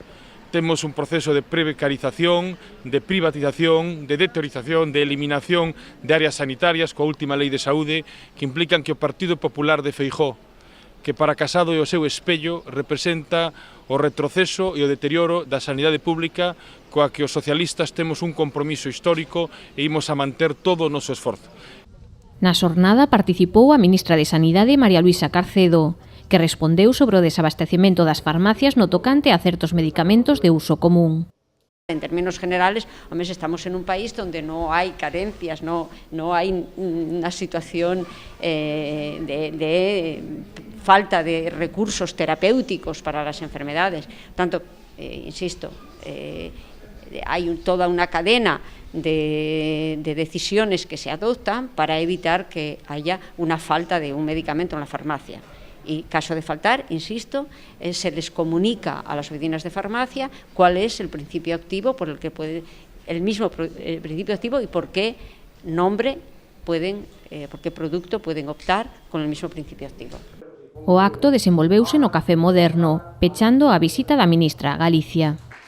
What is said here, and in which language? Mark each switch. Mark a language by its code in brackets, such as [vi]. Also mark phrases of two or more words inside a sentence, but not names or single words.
[gl] Temos un proceso de precarización, de privatización, de deteriorización, de eliminación de áreas sanitarias coa última lei de saúde que implican que o Partido Popular de Feijóo, que para Casado e o seu espello representa o retroceso e o deterioro da sanidade pública coa que os socialistas temos un compromiso histórico e imos a manter todo o noso esforzo. Na xornada participou a ministra de Sanidade María Luisa Carcedo, que respondeu sobre o desabastecemento das farmacias no tocante a certos medicamentos de uso común. [es] En términos generales, estamos en un país donde no hay carencias, no hay una situación de falta de recursos terapéuticos para las enfermedades. Tanto, insisto, hay toda una cadena de decisiones que se adoptan para evitar que haya una falta de un medicamento en la farmacia. Y caso de faltar, insisto, se les comunica a las oficinas de farmacia cuál es el principio activo por el que puede, el mismo principio activo y por qué nombre pueden, por qué producto pueden optar con el mismo principio activo. [gl] O acto desenvolveuse no Café Moderno, pechando a visita da ministra a Galicia.